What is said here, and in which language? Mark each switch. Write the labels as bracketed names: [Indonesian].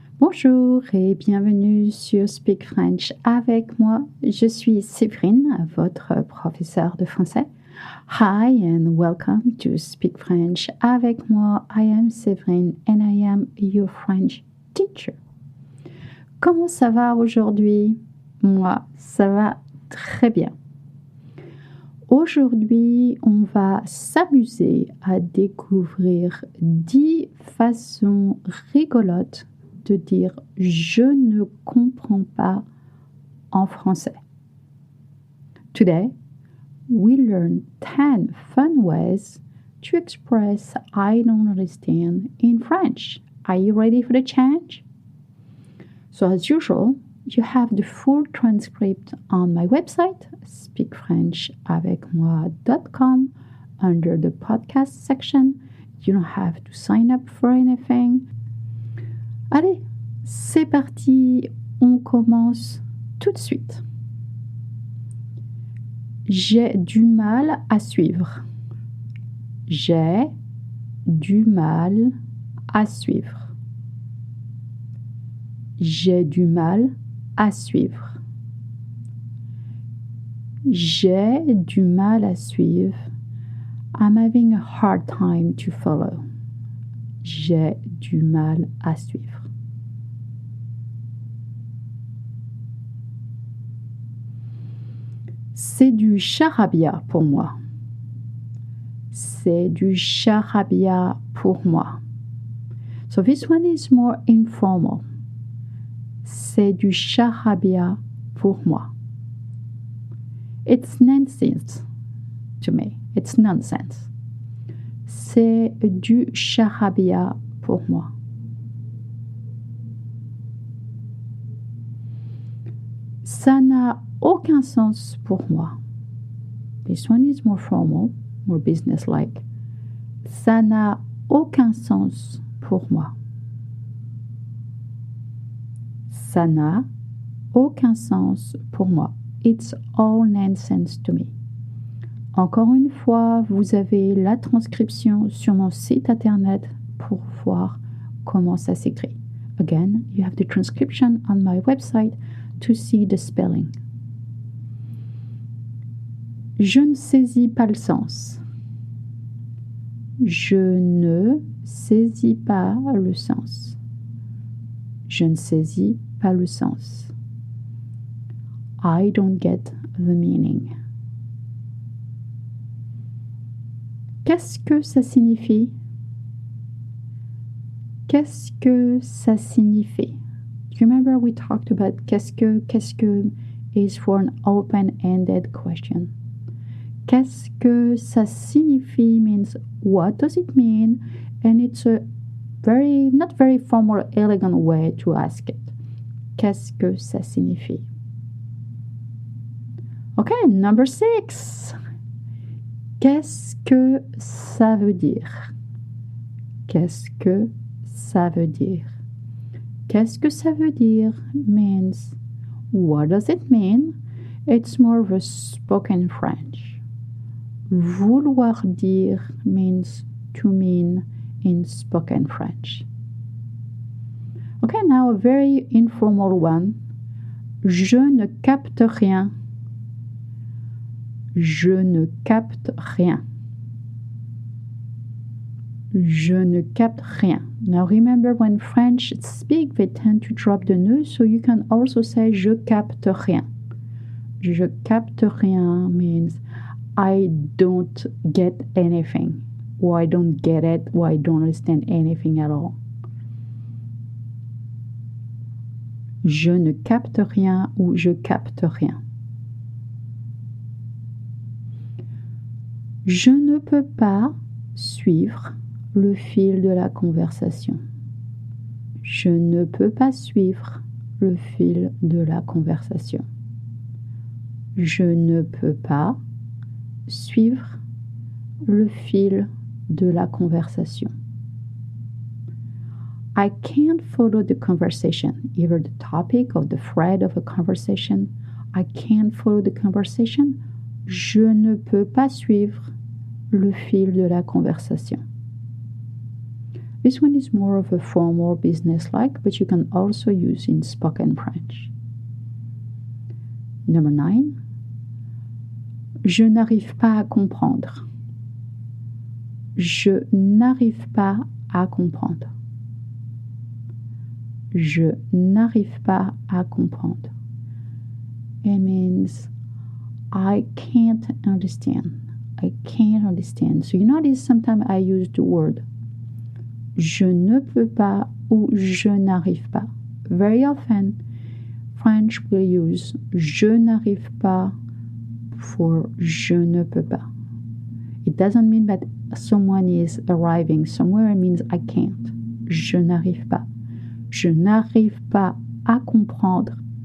[French] Bonjour et bienvenue sur Speak French avec moi. Je suis Séverine, votre professeure de français. [English] Hi and welcome to Speak French avec moi. I am Séverine and I am your French teacher. [French] Comment ça va aujourd'hui? Moi, ça va très bien. Aujourd'hui, on va s'amuser à découvrir 10 façons rigolotes de dire « je ne comprends pas » en français. [English] Today, we learn 10 fun ways to express I don't understand in French. Are you ready for the challenge? So as usual, you have the full transcript on my website, speakfrenchavecmoi.com, under the podcast section. You don't have to sign up for anything. [French] Allez, c'est parti, on commence tout de suite. J'ai du mal à suivre. J'ai du mal à suivre. J'ai du mal à suivre. J'ai du mal à suivre. [English] I'm having a hard time to follow. [French] J'ai du mal à suivre. C'est du charabia pour moi. C'est du charabia pour moi. [English] So this one is more informal. [French] C'est du charabia pour moi. [English] It's nonsense to me. It's nonsense. [French] C'est du charabia pour moi. Ça n'a aucun sens pour moi. [English] This one is more formal, more business-like. [French] Ça n'a aucun sens pour moi. Ça n'a aucun sens pour moi. [English] It's all nonsense to me. [French] Encore une fois, vous avez la transcription sur mon site internet pour voir comment ça s'écrit. [English] Again, you have the transcription on my website to see the spelling. [French] Je ne saisis pas le sens. Je ne saisis pas le sens. Je ne saisis pas le sens. [English] I don't get the meaning. [French] Qu'est-ce que ça signifie? Qu'est-ce que ça signifie? [English] Do you remember we talked about qu'est-ce que is for an open-ended question. [French] Qu'est-ce que ça signifie [English] means what does it mean? And it's a not very formal, elegant way to ask it. [French] Qu'est-ce que ça signifie? [English] Okay, number 6. [French] Qu'est-ce que ça veut dire? Qu'est-ce que ça veut dire? Qu'est-ce que ça veut dire [English] means what does it mean? It's more of a spoken French. [French] Vouloir dire [English] means to mean in spoken French. Okay, now a very informal one. [French] Je ne capte rien. Je ne capte rien. Je ne capte rien. [English] Now remember, when French speak, they tend to drop the ne, so you can also say [French] je capte rien. Je capte rien [English] means I don't get anything, or I don't get it, or I don't understand anything at all. [French] Je ne capte rien ou je capte rien. Je ne peux pas suivre le fil de la conversation. Je ne peux pas suivre le fil de la conversation. Je ne peux pas suivre le fil de la conversation. [English] I can't follow the conversation, either the topic or the thread of a conversation. I can't follow the conversation. [French] Je ne peux pas suivre le fil de la conversation. [English] This one is more of a formal business-like, but you can also use in spoken French. Number 9. [French] Je n'arrive pas à comprendre. Je n'arrive pas à comprendre. Je n'arrive pas à comprendre. [English] It means I can't understand. I can't understand. So you notice sometimes I use the word [French] je ne peux pas ou je n'arrive pas. [English] Very often French will use [French] je n'arrive pas [English] for [French] je ne peux pas. [English] It doesn't mean that someone is arriving somewhere. It means I can't. [French] Je n'arrive pas. Je n'arrive pas à comprendre.